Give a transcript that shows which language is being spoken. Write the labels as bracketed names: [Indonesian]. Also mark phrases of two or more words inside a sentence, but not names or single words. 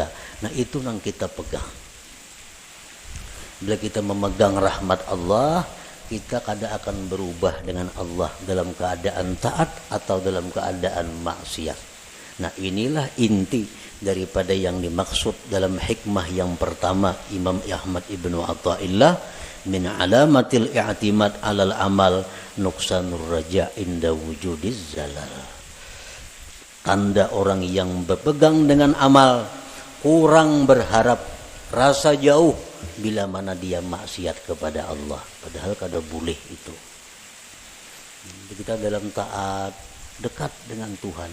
[Banjar] Nah itu nang kita pegang. Bila kita memegang rahmat Allah, kita kada akan berubah dengan Allah dalam keadaan taat atau dalam keadaan maksiat. [Indonesian] Nah inilah inti daripada yang dimaksud dalam hikmah yang pertama Imam Ahmad Ibnu Athaillah, [Arabic] من علامات الاعتماد على العمل نقصان الرجاء عند وجود الزلل. [Banjar] Tanda orang yang berpegang dengan amal kurang berharap, rasa jauh bila mana dia maksiat kepada Allah, padahal kada boleh itu. [Indonesian] Kita dalam taat dekat dengan Tuhan.